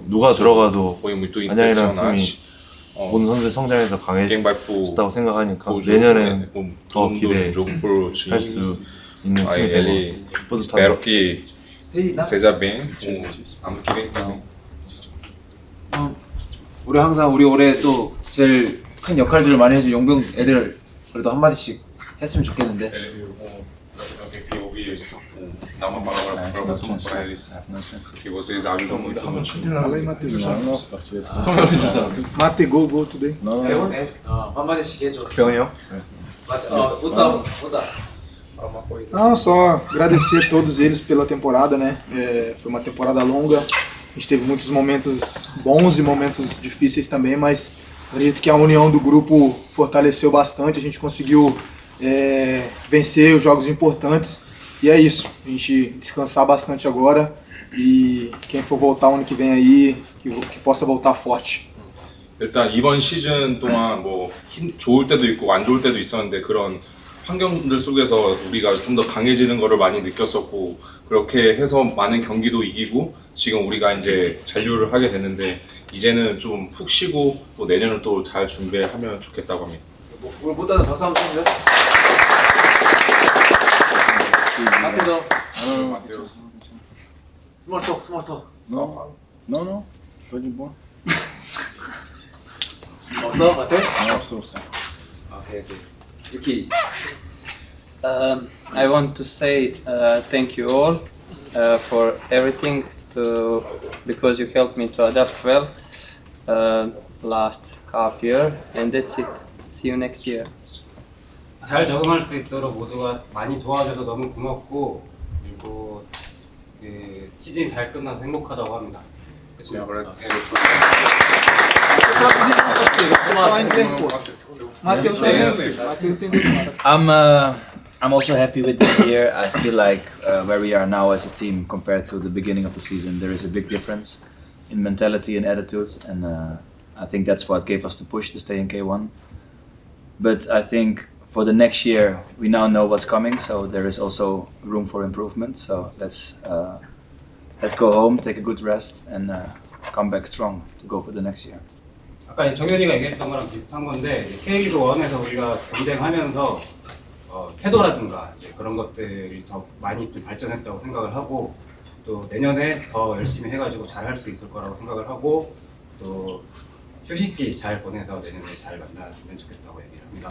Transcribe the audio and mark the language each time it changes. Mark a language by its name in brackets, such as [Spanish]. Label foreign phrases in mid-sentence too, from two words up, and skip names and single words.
[Korean] 누가 들어가도 안양이라는 팀이 모든 선수의 성장에서 강해졌다고 생각하니까 내년에 더 기대할 수 있는 팀이 되고 뿌듯합니다. 우리 항상 우리 올해 또 제일 큰 역할들을 많이 해준 용병 애들 그래도 한마디씩 했으면 좋겠는데 [Portuguese] Dá uma palavra próxima para eles, que vocês ajudam muito. Fala aí, Matheus. Mate gol today. [Korean] 한마디씩 해줘. 병이요? 웃다. [Portuguese] Não, só agradecer a todos eles pela temporada, né? Foi uma temporada longa. A gente teve muitos momentos bons e momentos difíceis também, mas acredito que a união do grupo fortaleceu bastante. A gente conseguiu vencer os jogos importantes. E é isso, a gente descansar bastante agora e quem for voltar ano que vem aí, que possa voltar forte. [Korean] 일단 이번 시즌 동안 뭐 좋을 때도 있고 안 좋을 때도 있었는데 그런 환경들 속에서 우리가 좀 더 강해지는 거를 많이 느꼈었고 그렇게 해서 많은 경기도 이기고 지금 우리가 이제 잔류를 하게 됐는데 이제는 좀 푹 쉬고 또 내년을 또 잘 준비하면 좋겠다고 합니다. 오늘 보다는 박수 한번 주세요. 마테도. [English] small talk. [Portuguese] Não, tô de boa. [Korean] 없어, 마테? 없어. 오케이. 이렇게. [English] I want to say thank you all for everything because you helped me to adapt well last half year, and that's it. See you next year. [Korean] 잘 적응할 수 있도록 모두가 많이 도와줘서 너무 고맙고 그리고 시즌이 잘 끝나서 행복하다고 합니다. [English] I'm also happy with this year. I feel like where we are now as a team compared to the beginning of the season, there is a big difference in mentality and attitude, and I think that's what gave us the push to stay in K1. But I think for the next year, we now know what's coming, so there is also room for improvement. So let's go home, take a good rest, and come back strong to go for the next year. [Korean] 아까 정현이가 얘기했던 거랑 비슷한 건데 K리그 1에서 우리가 경쟁하면서 태도라든가 그런 것들이 더 많이 좀 발전했다고 생각을 하고 또 내년에 더 열심히 해가지고 잘할 수 있을 거라고 생각을 하고 또 휴식기 잘 보내서 내년에 잘 만났으면 좋겠다고 얘기를 합니다.